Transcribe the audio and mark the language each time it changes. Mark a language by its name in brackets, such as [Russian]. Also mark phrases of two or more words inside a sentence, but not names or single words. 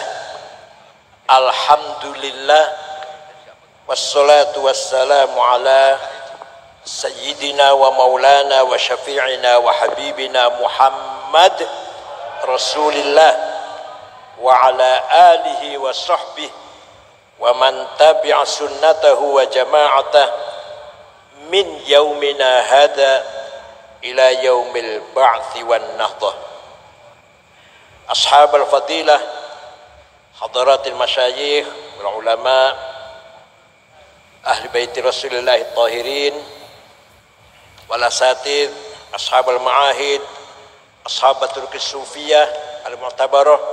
[Arabic] الحمد لله. والصلاة والسلام على سيدنا ومولانا وشفيعنا وحبيبنا محمد رسول الله وعلى آله وصحبه ومن تبع سنته وجماعته من يومنا هذا إلى يوم البعث والنهضة. أصحاب الفضيلة، حضرات المشايخ والعلماء، أهل بيت رسول الله الطاهرين والأساتذة، أصحاب المعاهد، أصحاب الصوفية المعتبرة,